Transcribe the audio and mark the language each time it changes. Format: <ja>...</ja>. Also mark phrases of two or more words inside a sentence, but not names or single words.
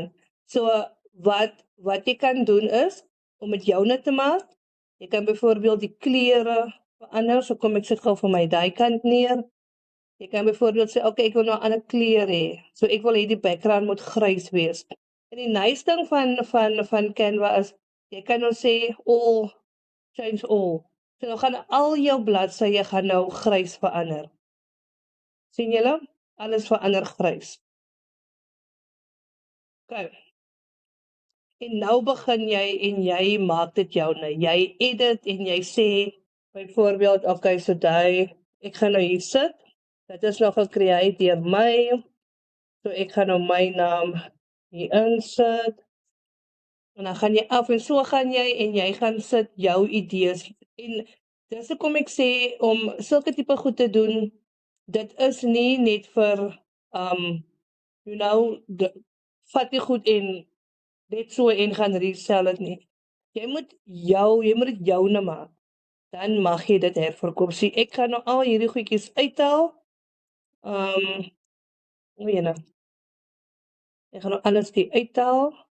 <af>So wat jy kan doen is om dit joune te maak. Jy kan byvoorbeeld die kleure verander. So kom ek sit gou vir my daai kant neer. Jy kan byvoorbeeld sê, okay, ek wil nou 'n ander kleur hê. So ek wil hê die background moet grys wees. En die nice ding van Canva is jy kan nou sê</af> <en>all, change all.</en> <af>So nou gaan al jou bladsye gaan nou grys verander. Sien julle? Alles verander grys. Okay. En nou begin jy en jy maak dit joune. Jy edit en jy sê byvoorbeeld, okay, so daai ek gaan nou hier sit. Dit is nog gecreate deur my. So ek gaan nou my naam hier insit. En dan gaan jy af en so gaan jy en jy gaan sit jou idees. En dis hoekom ek sê om sulke tipe goed te doen, dit is nie net vir</af> <en>you know,</en> <af>vat die goed en net so en gaan resell dit nie. Jy moet dit joune maak. Dan mag jy dit herverkoop. So ek gaan nou al hierdie goedjies uithaal. Hoe jy nou. Ek gaan nou alles die uithaal.</af>